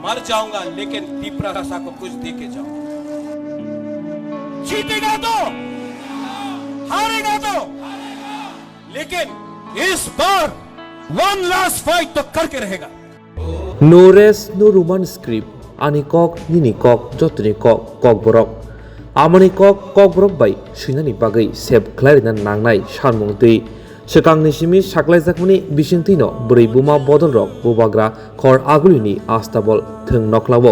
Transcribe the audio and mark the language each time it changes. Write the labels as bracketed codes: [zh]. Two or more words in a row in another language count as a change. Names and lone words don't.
[hi] जाऊंगा, लेकिन दीपरासा को कुछ दे के जाऊंगा। जीतेगा तो, हारेगा तो, लेकिन इस बार [en] one last fight [hi] तो करके रहेगा। [en] No rest, no roman script. [trp] Ani kok, nini kok, jotuni kok, kok borok. Amani kok borok bai, sinani bagai, seb klarinan nangnai, shanmung tui. Sekangni simi saklai jakmani bisingtino, beri buma bodol rok, bubagra, kor agulini astabol, thung noklabo.